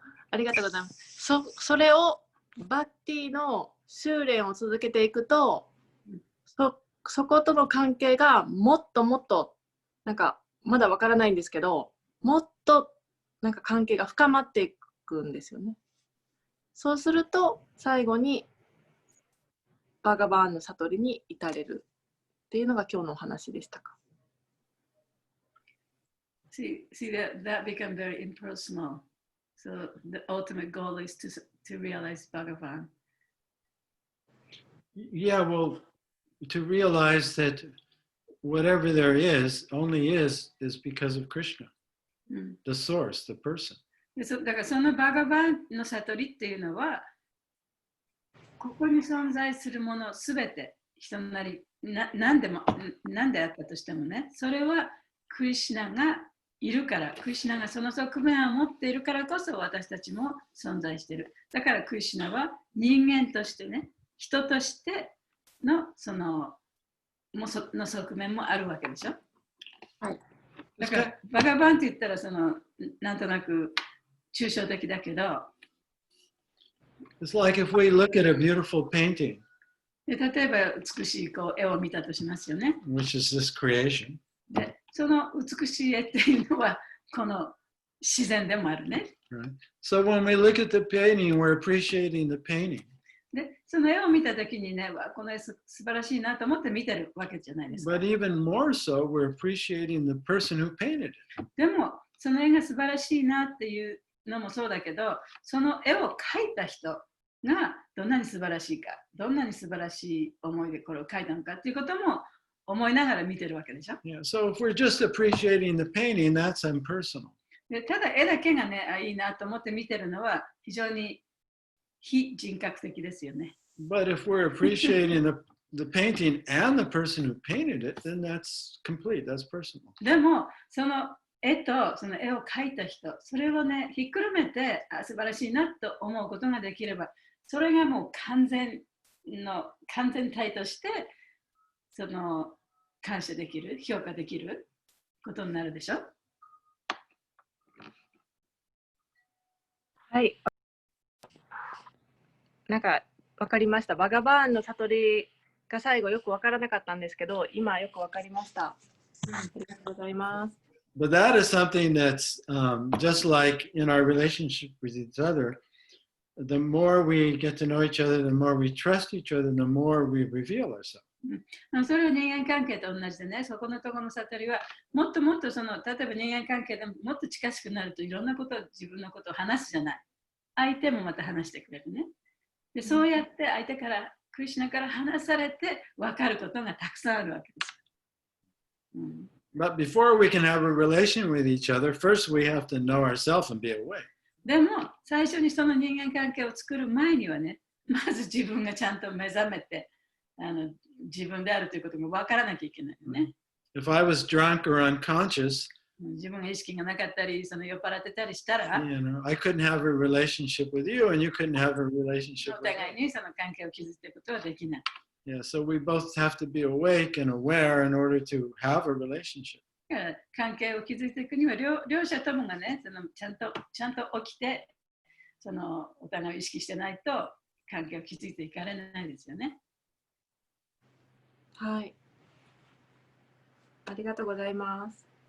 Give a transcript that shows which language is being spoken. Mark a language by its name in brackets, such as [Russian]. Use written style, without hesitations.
[Japanese] ありがとうございます。それをバッティの修練を続けていくと、そことの関係がもっともっとなんかまだわからないんですけど、もっとなんか関係が深まっていくんですよね。そうすると最後にバガバーンの悟りに至れるっていうのが今日のお話でしたか。 [English] See that become very impersonal. So the ultimate goal is to realize Bhagavan. Yeah, well, to realize that whatever there is only is because of Krishna, the source, the person. [Japanese] だからそのバガバンの悟りっていうのは、ここに存在するものすべて人なり何であったとしてもね、それはクリシュナがいるから、クリシュナがその側面を持っているからこそ私たちも存在している。だからクリシュナは人間としてね、人としてのその側面もあるわけでしょ。はい。だからバガバンって言ったらなんとなく抽象的だけど。 [English] It's like if we look at a beautiful painting, [Japanese] で例えば美しい絵を見たとしますよね。 [English] which is this creation. [Japanese] でその美しい絵っていうのはこの自然でもあるね。 [English] Right? So when we look at the painting, we're appreciating the painting. [Japanese] でその絵を見たときにね、この絵素晴らしいなと思って見てるわけじゃないですか。 [English] But even more so, we're appreciating the person who painted it. [Japanese] でもその絵が素晴らしいなっていうのもそうだけど、その絵を描いた人がどんなに素晴らしいか、どんなに素晴らしい思いでこれを描いたのかっていうことも思いながら見てるわけでしょ。 [English] Yeah, so if we're just appreciating the painting, that's impersonal. [Japanese] でただ絵だけがね、いいなと思って見てるのは非常に非人格的ですよね。 [English] But if we're appreciating the painting and the person who painted it, then that's complete, that's personal. [Japanese] でもその絵とその絵を描いた人、それをね、ひっくるめて素晴らしいなと思うことができれば、それがもう完全体として感謝できる、評価できることになるでしょ。はい。なんか分かりました。バガバーンの悟りが最後よく分からなかったんですけど、今よく分かりました。ありがとうございます。 [English] But that is something that's just like in our relationship with each other. The more we get to know each other, the more we trust each other, the more we reveal ourselves. [Japanese] それは人間関係と同じでね、そこのところの悟りはもっともっと例えば人間関係でもっと近しくなるといろんなことを自分のことを話すじゃない。相手もまた話してくれるね。でそうやって相手から、クリシュナから話されて分かることがたくさんあるわけですよ。 [English] But before we can have a relation with each other, first we have to know ourselves and be aware. [Japanese] でも最初にその人間関係を作る前にはね、まず自分がちゃんと目覚めて自分であるということが分からなきゃいけないよね。 [English] If I was drunk or unconscious, [Japanese] 自分が意識がなかったり、酔っ払ってたりしたら、 [English] I couldn't have a relationship with you and you couldn't have a relationship [Japanese] お [English] with [Japanese] 互い [English] me. [Japanese] にその関係を築いていくことはできない。 [English] Yeah, so we both have to be awake and aware in order to have a relationship. [Japanese] 関係を築いていくには両者ともがね、ちゃんと起きて、お互いを意識してないと関係を築いていかれないですよね。はい。ありがとうございます。